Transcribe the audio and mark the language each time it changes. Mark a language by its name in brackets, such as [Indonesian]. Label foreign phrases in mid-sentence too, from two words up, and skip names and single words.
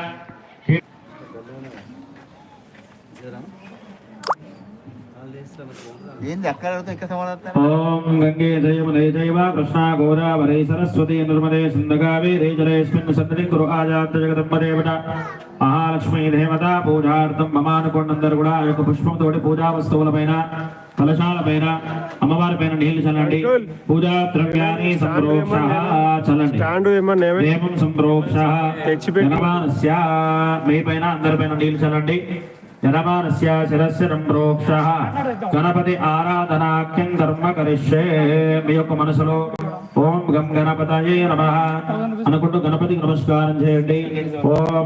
[Sanskrit] ओम गंगे जयमुने जैव कृष्णा गोदावरी सरस्वती नर्मदे सिन्धुकावेरी जलेस्मिन् सन्निधिं कुरु आजात जगदम्बदेवता महालक्ष्मी देवता पूजार्थं ममानुकोण्डन्दर्गुड़ा [Telugu] యొక్క పుష్పంతోటి పూజా వస్తువులపైన కలశాలపైన అమ్మవారిపైన నీళ్లు చల్లండి పూజా ద్రవ్యాన్ని సంప్రోక్షః చల్లండి [Sanskrit] దేవం సంప్రోక్షః యజమానస్య [Telugu] మీపైన అందరిపైన నీళ్లు చల్లండి [Sanskrit] యజమానస్య శిరస్య సంప్రోక్షః గణపతి ఆరాధనాఖ్యం కర్మ కరిష్యే [Telugu] మీ యొక్క మనసులో [Sanskrit] ఓం గం గణపతయే నమః [Telugu] అనుకుంటూ గణపతికి నమస్కారం చేయండి [Sanskrit] ఓం